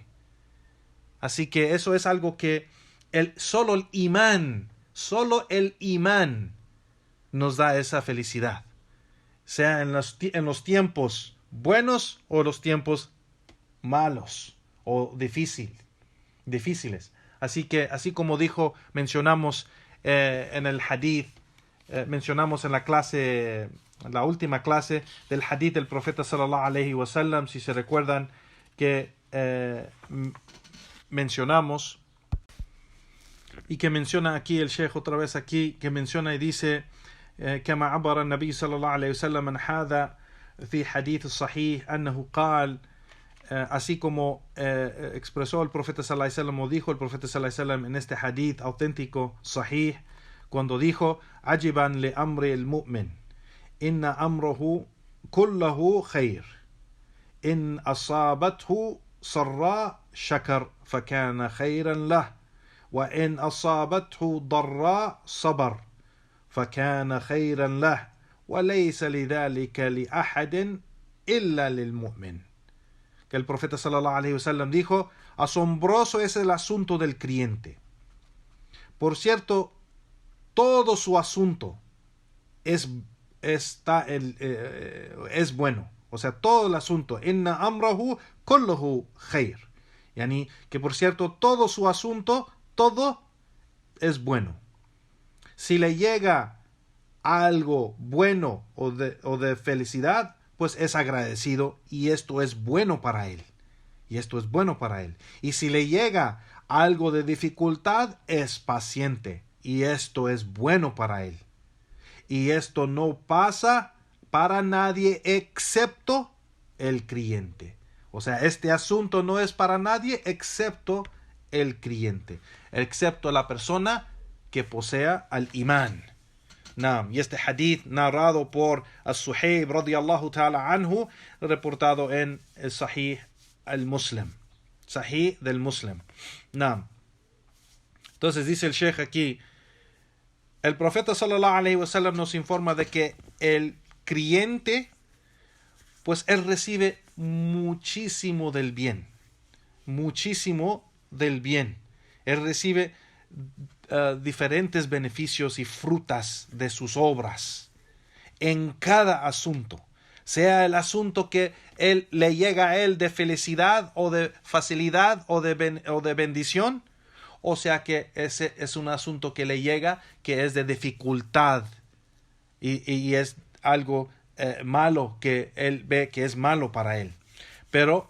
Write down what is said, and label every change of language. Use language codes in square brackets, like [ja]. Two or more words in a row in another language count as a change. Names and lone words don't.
[es] Así que eso es algo que solo el imán nos da esa felicidad, sea en los tiempos buenos o los tiempos malos o difíciles. Así que, así como mencionamos en el hadith, mencionamos en la última clase del hadith del profeta [ar] صلى الله عليه وسلم, [es] si se recuerdan, que mencionamos, y que menciona aquí el Sheikh otra vez aquí, que menciona y dice: [ar] كما عبر النبي صلى الله عليه وسلم عن هذا في حديث الصحيح أنه قال, [es] así como expresó el profeta [ar] صلى الله عليه وسلم, [es] o dijo el profeta [ar] صلى الله عليه وسلم [es] en este hadith auténtico sahih, cuando dijo: [ar] عجبا لأمر المؤمن إن أمره كله خير إن أصابته سراء شكر فكان خيرا له وإن أصابته ضراء صبر فكان خيرا له وليس لذلك لأحد إلا للمؤمن. [es] Que el profeta [ar] صلى الله عليه وسلم [es] dijo: asombroso es el asunto del creyente. Por cierto, todo su asunto es bueno. O sea, todo el asunto. [ar] إن أمره كله خير. [es] Yani, que por cierto, todo su asunto, todo es bueno. Si le llega algo bueno o de felicidad, pues es agradecido, y esto es bueno para él. Y si le llega algo de dificultad, es paciente, y esto es bueno para él. Y esto no pasa para nadie excepto el creyente. O sea, este asunto no es para nadie excepto el creyente, excepto la persona que posea al imán. Y este hadith narrado por As-Suhaib [ar] رضي الله تعالى عنه, [es] reportado en el Sahih al-Muslim, Sahih del Muslim. Entonces dice el Sheikh aquí: el profeta [ar] صلى الله عليه وسلم [es] nos informa de que el creyente, pues él recibe muchísimo del bien. Él recibe diferentes beneficios y frutas de sus obras en cada asunto, sea el asunto que le llega a él de felicidad o de facilidad o de bendición, o sea que ese es un asunto que le llega que es de dificultad y es algo malo, que él ve que es malo para él.